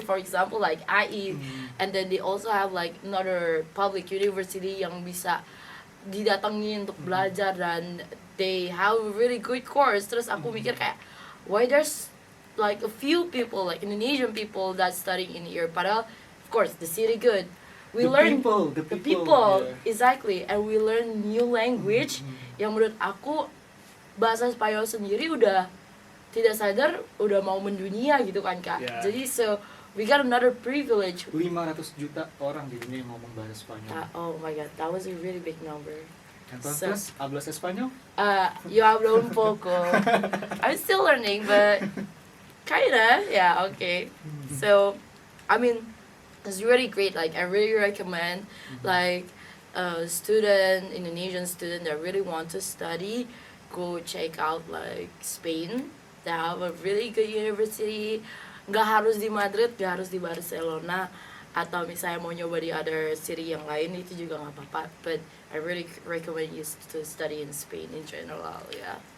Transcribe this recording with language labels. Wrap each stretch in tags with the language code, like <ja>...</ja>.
<en>For example, like IE, and then they also have like another public university</en> <id>yang bisa didatangi untuk belajar dan</id> <en>they have a really good course.</en> <id>Terus aku mikir kayak,</id> <en>why there's like a few people, like Indonesian people that studying in here.</en> <id>Padahal,</id> <en>of course, the city good. We learn people, yeah. exactly, and we learn new language.</en> <id>Yang menurut aku bahasa Spanyol sendiri udah tidak sadar udah mau mendunia gitu kan kak.</id> <en>Yeah.</en> <id>Jadi</id> <en>so we got another privilege.</en> <id>500 juta orang di dunia yang ngomong bahasa Spanyol.</id> <en>Oh my god, that was a really big number.</en> <es>Entonces, ¿hablas español? Yo hablo un poco.</es> <en>I'm still learning, but kinda, yeah, okay. So, I mean, it's really great. Like, I really recommend, like, a student, Indonesian student that really want to study, go check out, like, Spain. They have a really good university.</en> <id>Nggak harus di Madrid, nggak harus di Barcelona. Atau misalnya mau nyoba di</id> <en>other city</en> <id>yang lain, itu juga nggak apa-apa.</id> <en>But I really recommend you to study in Spain in general, yeah.</en>